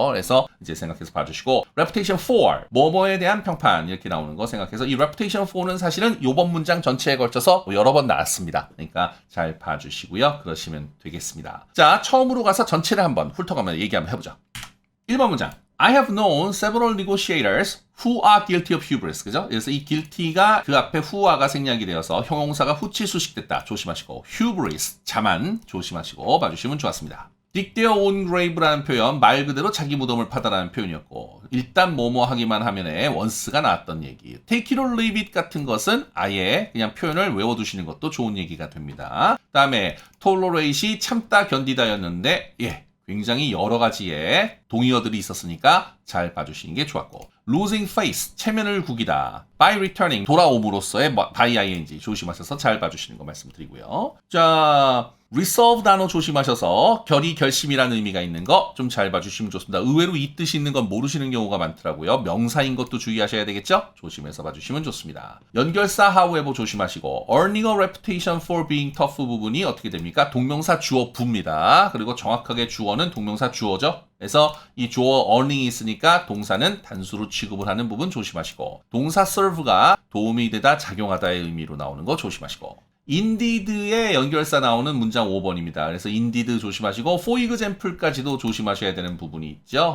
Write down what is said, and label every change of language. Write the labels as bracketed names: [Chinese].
[Korean] 그래서 이제 생각해서 봐주시고, [English] reputation for [Korean] 뭐뭐에 대한 평판 이렇게 나오는 거 생각해서 이 reputation for는 사실은 이번 문장 전체에 걸쳐서 여러 번 나왔습니다. 그러니까 잘 봐주시고요. 그러시면 되겠습니다. 자, 처음으로 가서 전체를 한번 훑어가면서 얘기 한번 해보죠. 1번 문장. [English] I have known several negotiators who are guilty of hubris. [Korean] 그죠? 그래서 이 guilty가 그 앞에 who가 생략이 되어서 형용사가 후치수식됐다. 조심하시고, hubris, 자만 조심하시고 봐주시면 좋았습니다. [English] dig their own grave [Korean] 라는 표현, 말 그대로 자기 무덤을 파다라는 표현이었고, 일단 뭐뭐 하기만 하면에 once가 나왔던 얘기. [English] take it or leave it [Korean] 같은 것은 아예 그냥 표현을 외워두시는 것도 좋은 얘기가 됩니다. 그 다음에 tolerate이 참다 견디다였는데 굉장히 여러 가지의 동의어들이 있었으니까 잘 봐주시는 게 좋았고, [English] losing face, [Korean] 체면을 구기다, [English] by returning, [Korean] 돌아옴으로써의 by ing 조심하셔서 잘 봐주시는 거 말씀드리고요. 자, resolve 단어 조심하셔서 결심이라는 의미가 있는 거 좀 잘 봐주시면 좋습니다. 의외로 이 뜻이 있는 건 모르시는 경우가 많더라고요. 명사인 것도 주의하셔야 되겠죠? 조심해서 봐주시면 좋습니다. 연결사 however 조심하시고, [English] earning a reputation for being tough [Korean] 부분이 어떻게 됩니까? 동명사 주어 부입니다. 그리고 정확하게 주어는 동명사 주어죠. 그래서 이 주어 earning이 있으니까 동사는 단수로 취급을 하는 부분 조심하시고, 동사 serve가 도움이 되다, 작용하다의 의미로 나오는 거 조심하시고, indeed의 연결사 나오는 문장 5번입니다. 그래서 indeed 조심하시고, for example까지도 조심하셔야 되는 부분이 있죠.